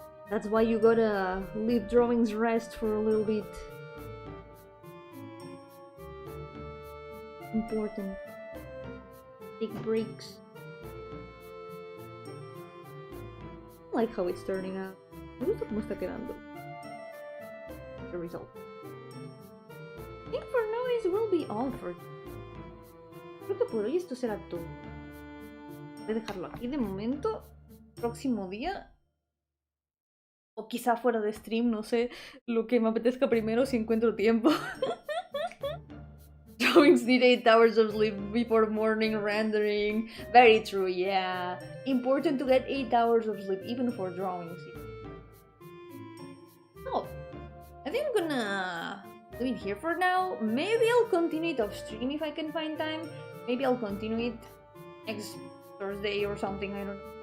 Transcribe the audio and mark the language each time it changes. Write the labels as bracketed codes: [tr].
[en] That's why you gotta leave drawings rest for a little bit. Important. Take breaks. I like how it's turning out. [es] Me gusta cómo está quedando. [en] The result. I think for now this will be all for [es] creo que por hoy esto será todo. Voy a dejarlo aquí de momento. Próximo día. O quizá fuera de stream, no sé. Lo que me apetezca primero si encuentro tiempo. [en] Drawings need 8 hours of sleep before morning rendering. Very true, yeah. Important to get 8 hours of sleep, even for drawings. So, I think I'm gonna leave it here for now. Maybe I'll continue it off stream if I can find time. Maybe I'll continue it next Thursday or something, I don't know.